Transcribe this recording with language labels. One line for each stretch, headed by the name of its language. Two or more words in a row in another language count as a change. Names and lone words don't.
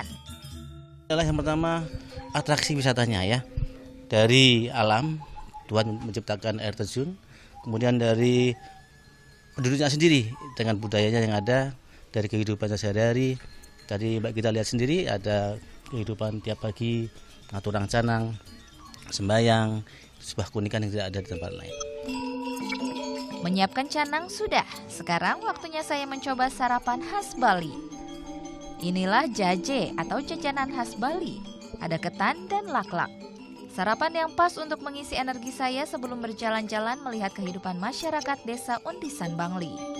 Indonesian: Adalah yang pertama atraksi wisatanya ya. Dari alam, Tuhan menciptakan air terjun, kemudian dari penduduknya sendiri dengan budayanya yang ada, dari kehidupan sehari-hari. Tadi kita lihat sendiri ada kehidupan tiap pagi,
Balinese: ngaturang canang,
Indonesian: sembahyang, sebuah keunikan yang tidak ada di tempat lain. Menyiapkan canang sudah, sekarang waktunya saya mencoba sarapan khas Bali. Inilah jaje atau jajanan khas Bali, ada ketan dan laklak. Sarapan yang pas untuk mengisi energi saya sebelum berjalan-jalan melihat kehidupan masyarakat desa Undisan, Bangli.